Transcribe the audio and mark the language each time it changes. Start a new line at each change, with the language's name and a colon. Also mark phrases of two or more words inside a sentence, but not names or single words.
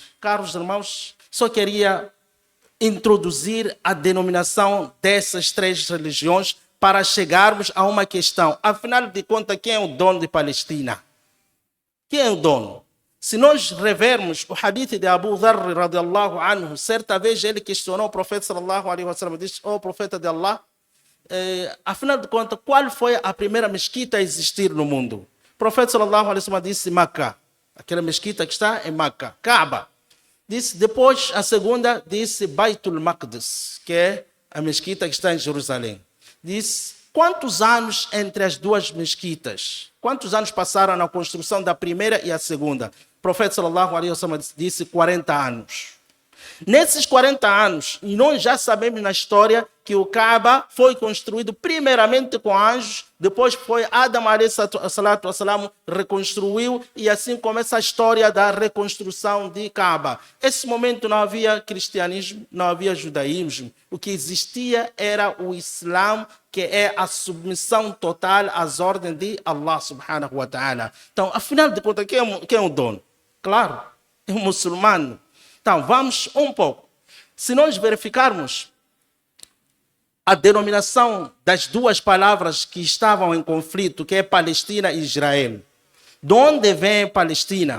Portuguese: Caros irmãos, só queria introduzir a denominação dessas 3 religiões para chegarmos a uma questão. Afinal de contas, quem é o dono de Palestina? Quem é o dono? Se nós revermos o hadith de Abu Dharr
Arabic: رضي الله عنه,
Portuguese: certa vez ele questionou o profeta
Arabic: صلى الله عليه وسلم,
Portuguese: disse: "Ó profeta de Allah, afinal de contas, qual foi a primeira mesquita a existir no mundo?" O profeta
Arabic: صلى الله عليه وسلم
Portuguese: disse: Makkah. Aquela mesquita que está em Makkah, Kaaba. Disse, depois a segunda disse Baitul Maqdis, que é a mesquita que está em Jerusalém. Disse: quantos anos entre as 2 mesquitas? Quantos anos passaram na construção da primeira e a segunda? O profeta
Arabic: صلى الله عليه وسلم
Portuguese: disse 40 anos. Nesses 40 anos, e nós já sabemos na história que o Kaaba foi construído primeiramente com anjos, depois foi Adam
Arabic: عليه الصلاة والسلام
Portuguese: reconstruiu, e assim começa a história da reconstrução de Kaaba. Nesse momento não havia cristianismo, não havia judaísmo. O que existia era o Islã, que é a submissão total às ordens de Allah
Arabic: سبحانه وتعالى.
Portuguese: Então, afinal de contas, quem é o dono? Claro, é o muçulmano. Então, vamos um pouco. Se nós verificarmos a denominação das 2 palavras que estavam em conflito, que é Palestina e Israel. De onde vem Palestina?